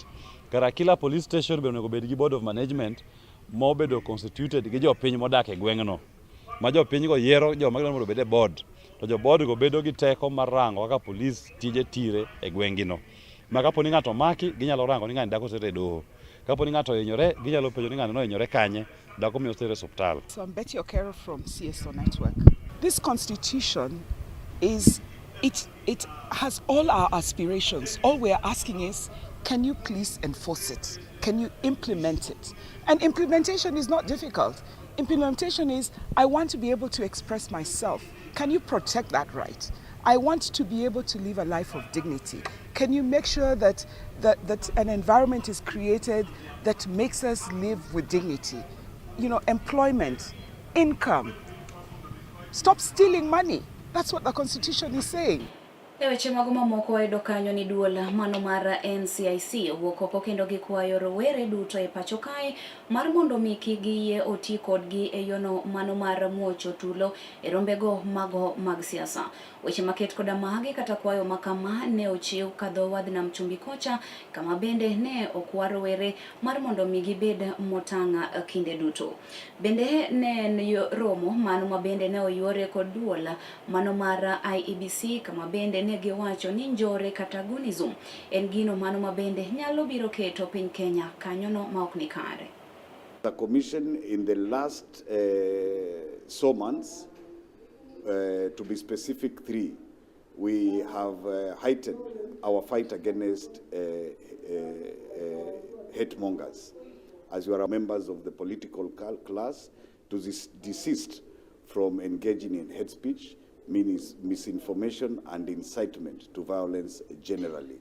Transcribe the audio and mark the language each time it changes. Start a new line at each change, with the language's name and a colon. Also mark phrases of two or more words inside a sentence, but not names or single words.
Luo (Kenya and Tanzania): Kara kila police station bende onego bed gi
English: board of management
Luo (Kenya and Tanzania): mobedo constituted gi jopiny modak e gweng'no. Ma jopiny go yiero joma gidwaro mondo obed e board. To jo board go bedo gi teko mar rango kaka police tije tire e gweng'ino. Ma kapo ni ng'ato maki ginyalo rango ni ng'ani dako tere doho. Kapo ni ng'ato hinyore ginyalo penjo ni ng'ani no hinyore kanye dako miyo tere hospital.
English: So I'm Betty Okero from CSO Network. This constitution it has all our aspirations. All we're asking is, can you please enforce it? Can you implement it? And implementation is not difficult. Implementation is, I want to be able to express myself. Can you protect that right? I want to be able to live a life of dignity. Can you make sure that an environment is created that makes us live with dignity? You know, employment, income. Stop stealing money. That's what the Constitution is saying.
Luo (Kenya and Tanzania): Weche mago mamoko wayudo kanyo ni duol mano mar NCIC owuok oko kendo gikwayo rowere duto e pacho kae mar mondo mi kigiyie oti kodgi e yono mano mar muocho tulo e rombego mago mag siasa. Weche maket koda magi kata kwayo makama ne ochiw kadho wadh nam chumbi kocha kama bende ne okwa rowere mar mondo mi gibed motanga kinde duto. Bende ne romo mano mabende ne oyuore kod duol mano mar IEBC kama bende ne giwacho ni njore kata gunism en gino mano mabende nyalo biro keto piny Kenya kanyono ma ok ni kare.
English: The Commission in the last months, to be specific 3, we have heightened our fight against hate mongers. As you are members of the political class, to desist from engaging in hate speech, misinformation and incitement to violence generally.